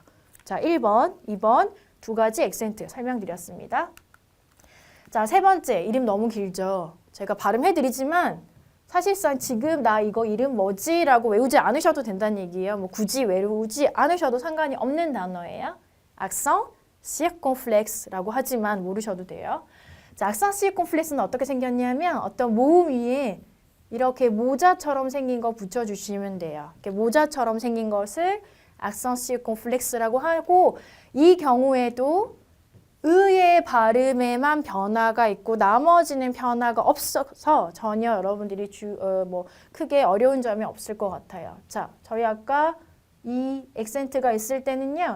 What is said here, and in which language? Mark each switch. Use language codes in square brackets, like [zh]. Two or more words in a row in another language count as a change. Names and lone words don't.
[ko] 자, 1번, 2번 두 가지 액센트 설명드렸습니다. 자, 세 번째, 이름 너무 길죠. 제가 발음해드리지만 사실상 지금 나 이거 이름 뭐지? 라고 외우지 않으셔도 된다는 얘기예요. 뭐 굳이 외우지 않으셔도 상관이 없는 단어예요. [fr] accent circonflexe [ko] 라고 하지만 모르셔도 돼요. 자, [fr] accent circonflexe [ko] 는 어떻게 생겼냐면 어떤 모음 위에 이렇게 모자처럼 생긴 거 붙여주시면 돼요. 이렇게 모자처럼 생긴 것을 [fr] accent circonflexe [ko] 라고 하고 이 경우에도 의의 발음에만 변화가 있고 나머지는 변화가 없어서 전혀 여러분들이 크게 어려운 점이 없을 것 같아요. 자, 저희 아까 이 액센트가 있을 때는요.